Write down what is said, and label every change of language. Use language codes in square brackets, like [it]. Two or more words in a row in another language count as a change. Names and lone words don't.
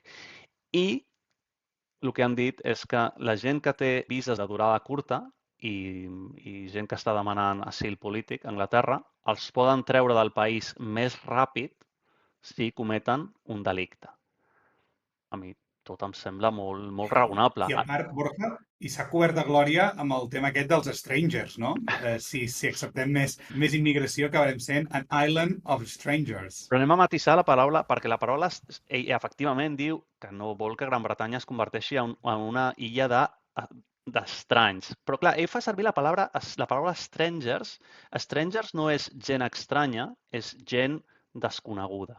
[ca] I el que han dit és que la gent que té vises de durada curta i gent que està demanant asil polític a Anglaterra els poden treure del país més ràpid si cometen un delicte. A mi tot em sembla molt raonable. I a part, Borja, i s'ha cobert de glòria amb el tema aquest dels strangers, no? Si acceptem més immigració, acabarem sent [en] an island of strangers. [ca] Però anem a matisar la paraula, perquè la paraula efectivament diu que no vol que Gran Bretanya es converteixi en una illa d'estranys. Però clar, ell fa servir la paraula strangers. Strangers no és gent estranya, és gent desconeguda.